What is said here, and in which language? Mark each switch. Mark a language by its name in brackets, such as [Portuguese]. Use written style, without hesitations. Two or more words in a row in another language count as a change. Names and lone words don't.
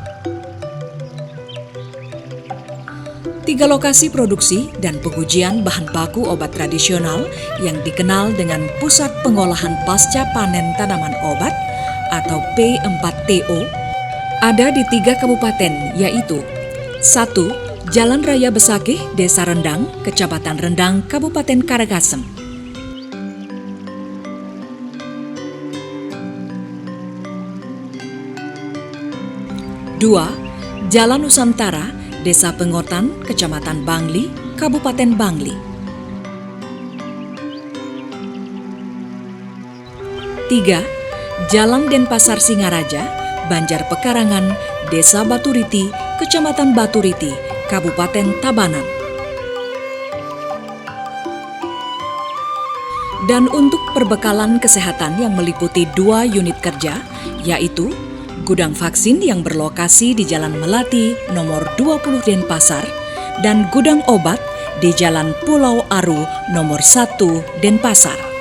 [Indonesian] 3 lokasi produksi dan pengujian bahan baku obat tradisional yang dikenal dengan Pusat Pengolahan Pasca Panen Tanaman Obat atau P4TO ada di 3 kabupaten, yaitu 1. Jalan Raya Besakih, Desa Rendang, Kecamatan Rendang, Kabupaten Karangasem. 2. Jalan Nusantara, Desa Pengotan, Kecamatan Bangli, Kabupaten Bangli. 3. Jalan Denpasar Singaraja, Banjar Pekarangan, Desa Baturiti, Kecamatan Baturiti, Kabupaten Tabanan. Dan untuk perbekalan kesehatan yang meliputi 2 unit kerja, yaitu gudang vaksin yang berlokasi di Jalan Melati nomor 20 Denpasar dan gudang obat di Jalan Pulau Aru nomor 1 Denpasar.